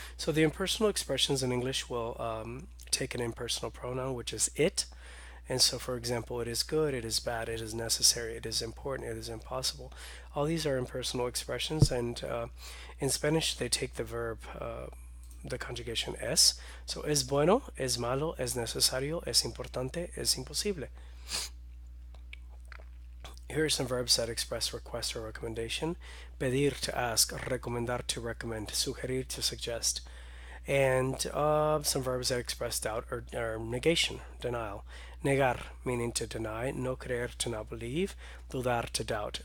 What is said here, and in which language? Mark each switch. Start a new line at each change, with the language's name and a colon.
English: So the impersonal expressions in English will take an impersonal pronoun, which is it. And so, for example, it is good, it is bad, it is necessary, it is important, it is impossible. All these are impersonal expressions, and in Spanish they take the verb, the conjugation es.
Spanish: So es bueno, es malo, es necesario, es importante, es imposible.
English: Here are some verbs that express request or recommendation. Pedir, to ask. Recomendar, to recommend. Sugerir, to suggest. And some verbs that express doubt or negation, denial. Negar, meaning to deny. No creer, to not believe. Dudar, to doubt.